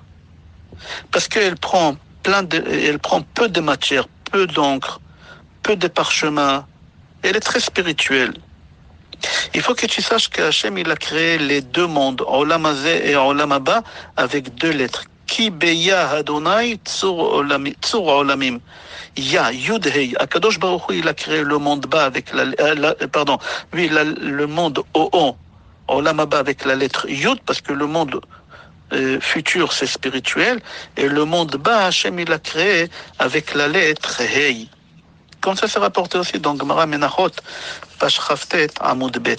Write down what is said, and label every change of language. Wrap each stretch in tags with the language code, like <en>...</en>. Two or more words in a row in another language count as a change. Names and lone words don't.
<fr>Parce qu'elle prend elle prend peu de matière, peu d'encre, peu de parchemin. Elle est très spirituelle. Il faut que tu saches qu'Hachem, il a créé les deux mondes,</fr> <he>עולם הזה et עולם הבא,</he> <fr>avec deux lettres.</fr> <he>כי ביה אדני צור עולמים. יה, יוד הא. הקדוש ברוך הוא,</he> <fr>il a créé le monde bas avec le monde O,</fr> <he>עולם הבא</he> <fr>avec la lettre Yud, parce que le monde futur, c'est spirituel, et le monde bas, Hachem, il a créé avec la lettre Hei. Comme ça, c'est rapporté aussi dans Gemara Menachot, page Chavtet,</fr> <he>עמוד ב.</he>